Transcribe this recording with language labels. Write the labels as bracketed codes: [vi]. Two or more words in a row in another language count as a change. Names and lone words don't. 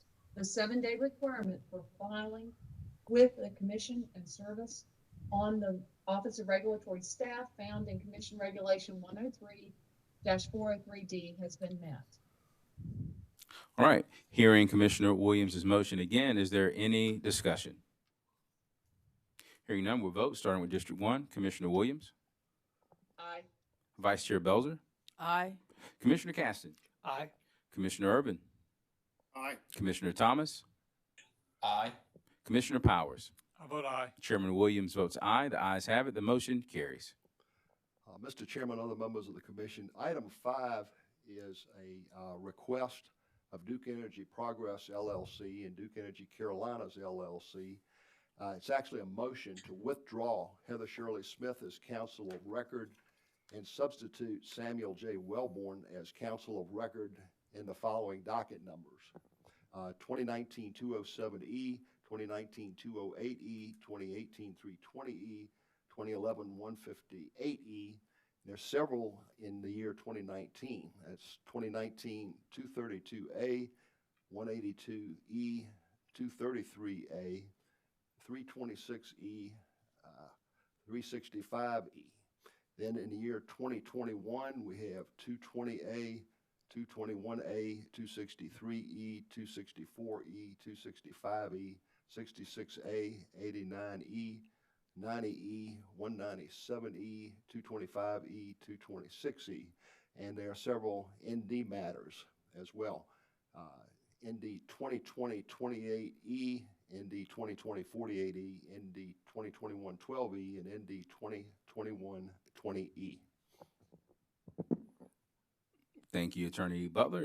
[en] The 7-day requirement for filing with the commission and service on the Office of Regulatory Staff found in Commission Regulation 103-403D has been met. All right, hearing Commissioner Williams's motion again, is there any discussion? Hearing none, we'll vote, starting with District 1. Commissioner Williams. Aye. Vice Chair Belzer. Aye. Commissioner Caston. Aye. Commissioner Urban. Aye. Commissioner Thomas. Aye. Commissioner Powers. I vote aye. Chairman Williams votes aye. The ayes have it. The motion carries. Mr. Chairman, other members of the commission, item 5 is a request of Duke Energy Progress LLC and Duke Energy Carolinas LLC. It's actually a motion to withdraw Heather Shirley Smith as counsel of record and substitute Samuel J. Wellborn as counsel of record in the following docket numbers: 2019-207E, 2019-208E, 2018-320E, 2011-158E. There's several in the year 2019. That's 2019-232A, 182E, 233A, 326E, 365E. Then in the year 2021, we have 220A, 221A, 263E, 264E, 265E, 66A, 89E, 90E, 197E, 225E, 226E. And there are several ND matters as well. ND 2020-28E, ND 2020-48E, ND 2021-12E, and ND 2021-20E. Thank you, Attorney Butler.